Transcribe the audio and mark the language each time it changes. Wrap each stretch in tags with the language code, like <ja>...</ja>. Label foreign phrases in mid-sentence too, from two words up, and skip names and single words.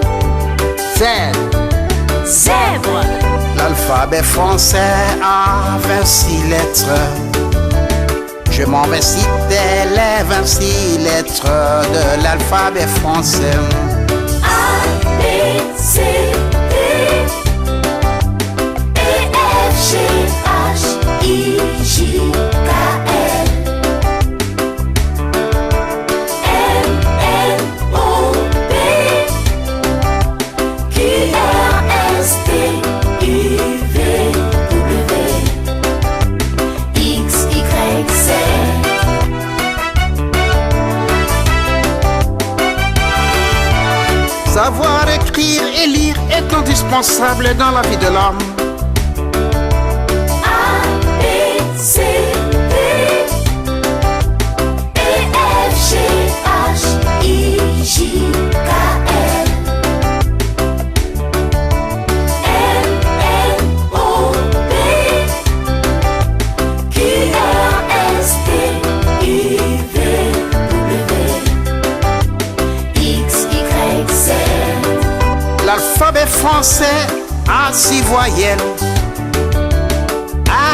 <fr>Z. Zèbre. L'alphabet français a 26 lettres. Je m'en vais citer les 26 lettres de l'alphabet français. A, B, C, D, E, F, G, H, I, J, K, L, M, N, O, P, Q, R, S, T, U, V, W, X, Y, Z. Savoir écrire et lire est indispensable dans la vie de l'homme. A, B, C, D, E, F, G, H, I, J, K, L, M, N, O, P, Q, R, S, T, U, V, W, X, Y, Z. L'alphabet français a 6 voyelles.</fr>